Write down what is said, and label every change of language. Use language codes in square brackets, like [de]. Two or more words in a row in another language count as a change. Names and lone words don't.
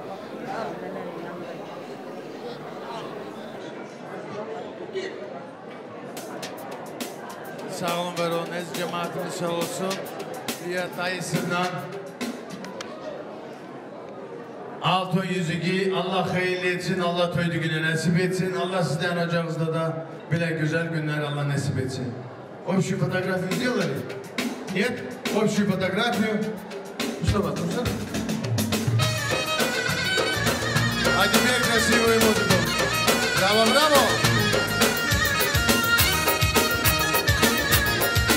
[tr] Sağ olun, var olun. Ez cemaatimiz sağ olsun. Diğer dayısından altın yüzüğü Allah hayırlı etsin, Allah toydu güne nasip etsin. Allah sizden ocağınızda da böyle güzel günler Allah nasip etsin. [ru] Общую фотографию сделали? Нет? Общую фотографию? Что, Матуша? А теперь красивую музыку. Браво, браво!